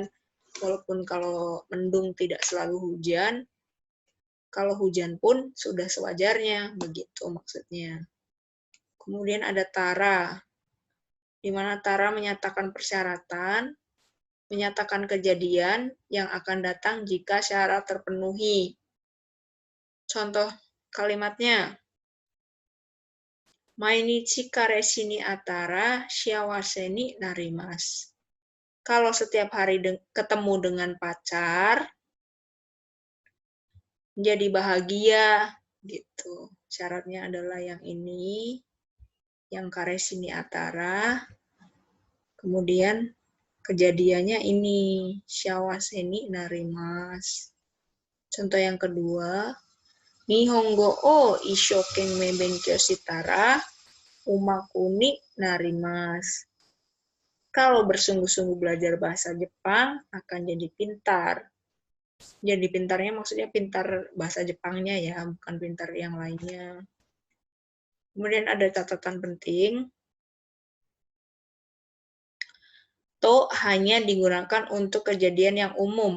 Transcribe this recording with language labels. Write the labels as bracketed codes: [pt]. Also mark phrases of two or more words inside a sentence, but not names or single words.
[id] Walaupun kalau mendung tidak selalu hujan, kalau hujan pun sudah sewajarnya, begitu maksudnya. Kemudian ada tara, di mana tara menyatakan persyaratan, menyatakan kejadian yang akan datang jika syarat terpenuhi. Contoh kalimatnya, [ja] 毎日彼氏に会ったら幸せになります. [id] Kalau setiap hari ketemu dengan pacar, menjadi bahagia, gitu. Syaratnya adalah yang ini, yang [ja] 彼氏に会ったら. [id] Kemudian kejadiannya ini, [ja] 幸せになります. [id] Contoh yang kedua, [ja] 日本語を一生懸命勉強したらうまくになります. [id] Kalau bersungguh-sungguh belajar bahasa Jepang, akan jadi pintar. Jadi pintarnya maksudnya pintar bahasa Jepangnya ya, bukan pintar yang lainnya. Kemudian ada catatan penting. To hanya digunakan untuk kejadian yang umum.